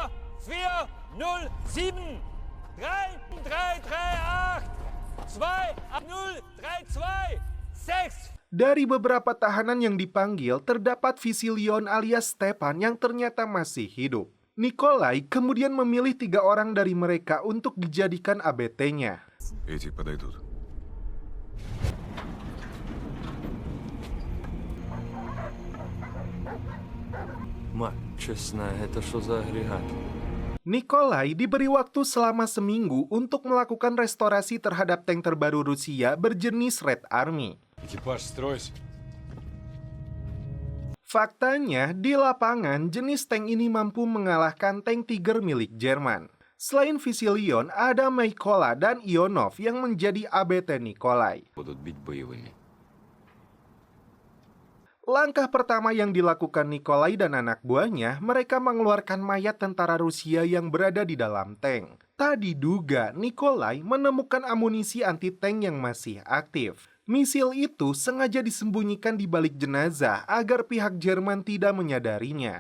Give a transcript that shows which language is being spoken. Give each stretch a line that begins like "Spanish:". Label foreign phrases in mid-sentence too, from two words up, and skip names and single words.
Indonesian: 407 3338 28032 6. Dari beberapa tahanan yang dipanggil, terdapat Visilion alias Stepan yang ternyata masih hidup. Nikolai kemudian memilih 3 orang dari mereka untuk dijadikan ABT-nya.
Russian: Эти подойдут. Мать честная, это что за агрегат?
Indonesian: Nikolai diberi waktu selama seminggu untuk melakukan restorasi terhadap tank terbaru Rusia berjenis Red Army.
Russian: Экипаж, стройся.
Indonesian: Faktanya, di lapangan jenis tank ini mampu mengalahkan tank Tiger milik Jerman. Selain Visilion, ada Mykola dan Ionov yang menjadi ABT Nikolai.
Russian: Будут бить боевыми.
Indonesian: Langkah pertama yang dilakukan Nikolai dan anak buahnya, mereka mengeluarkan mayat tentara Rusia yang berada di dalam tank. Tak diduga, Nikolai menemukan amunisi anti-tank yang masih aktif. Misil itu sengaja disembunyikan di balik jenazah agar pihak Jerman tidak menyadarinya.